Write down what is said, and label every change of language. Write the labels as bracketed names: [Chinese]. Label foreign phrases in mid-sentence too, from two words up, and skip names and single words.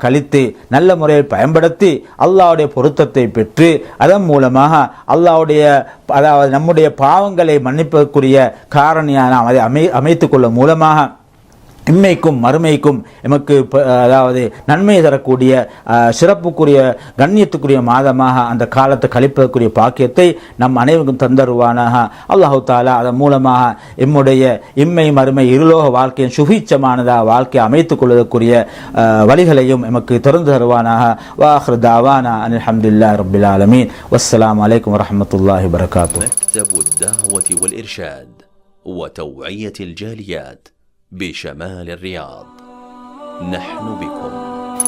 [Tamil] கழித்து நல்ல முறையில் பயன்படுத்தி அல்லாஹ்வுடைய பொருத்தத்தை பெற்று அதன் மூலமாக அல்லாஹ்வுடைய அதாவது நம்முடைய பாவங்களை மன்னிப்பதற்குரிய காரணியாக நாம் அதை அமைத்துக் கொள்ள மூலமாக இம்மைக்கும் மறுமைக்கும் எமக்கு அதாவது நன்மை தரக்கூடிய சிறப்புக்குரிய கண்ணியத்துக்குரிய மாதமாக அந்த காலத்தை கழிப்பதற்குரிய பாக்கியத்தை நம் அனைவருக்கும் தந்தருவானாக. [Arabic] الله تعالى [Tamil] அதன் மூலமாக எம்முடைய இம்மை மறுமை இருலோக வாழ்க்கையின் சுபீட்சமானதாக வாழ்க்கையை அமைத்துக் கொள்வதற்குரிய வழிகளையும் எமக்கு திறந்து தருவானாக. [Arabic] وآخر دعوانا الحمد لله رب العالمين. والسلام عليكم ورحمة الله وبركاته. مكتب الدعوة والإرشاد وتوعية الجاليات بشمال الرياض، نحن بكم.